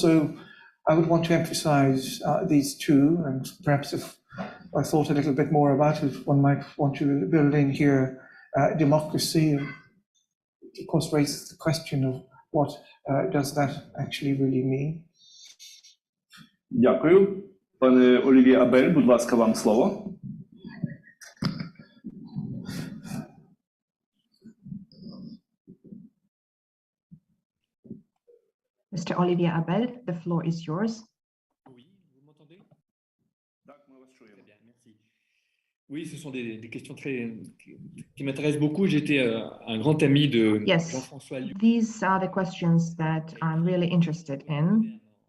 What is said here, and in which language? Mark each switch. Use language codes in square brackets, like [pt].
[en] So I would want to emphasize these two, and perhaps if I thought a little bit more about it, one might want to build in here democracy. Of course, raises the question of what does that actually really mean. [uk] Дякую. Пане Олів'є Абель, будь ласка, вам слово. [en] Mr. Olivier Abel, the floor is yours. [fr] Oui, vous m'entendez? Très bien, merci. Oui, ce sont des questions qui m'intéressent beaucoup. J'étais un grand ami de Jean-François Lyotard. [en] These are the questions that I'm really interested in.